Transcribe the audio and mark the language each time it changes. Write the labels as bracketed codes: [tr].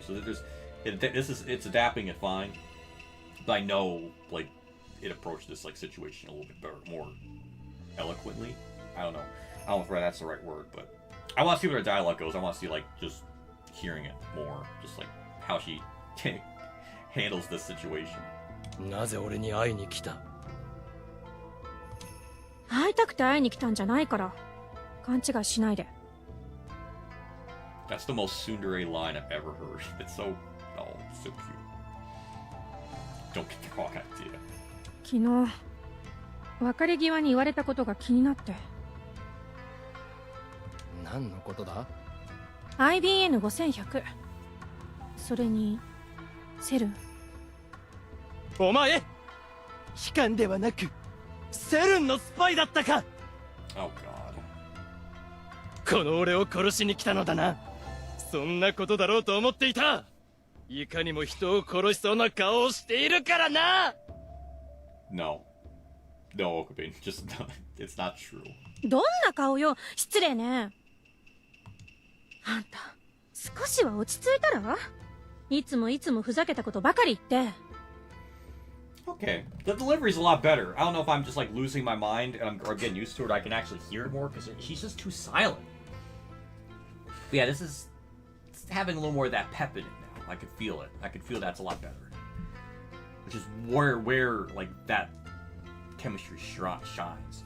[en] So it's adapting it fine, but I know like it approached this like situation a little bit better, more eloquently. I don't know if that's the right word, but I want to see where the dialogue goes. I want to see like just hearing it more, just like how she handles this situation. [ja] なぜ俺に会いに来た？会いたくて会いに来たんじゃないから勘違いしないで。 [en] That's the most tsundere line I've ever heard. It's so cute. Don't get the wrong idea. [ja] 昨日別れ際に言われたことが気になって。何のことだ？ IBN5100 それにセルン。お前機関ではなくセルンのスパイだったか。 [en] Oh God. [ja] この俺を殺しに来たのだな。そんなことだろうと思っていた。いかにも人を殺しそうな顔をしているからな。 [en] No, Okabe, just it's not true. [ja] どんな顔よ、失礼ね。あんた少しは落ち着いたら？いつもふざけたことばかり言って。 [en] Okay, the delivery's a lot better. I don't know if I'm just like losing my mind or getting used to it. I can actually hear it more because she's just too silent. But yeah, this is having a little more of that pep in it now. I could feel it. I could feel that's a lot better. Which is where like that chemistry shines.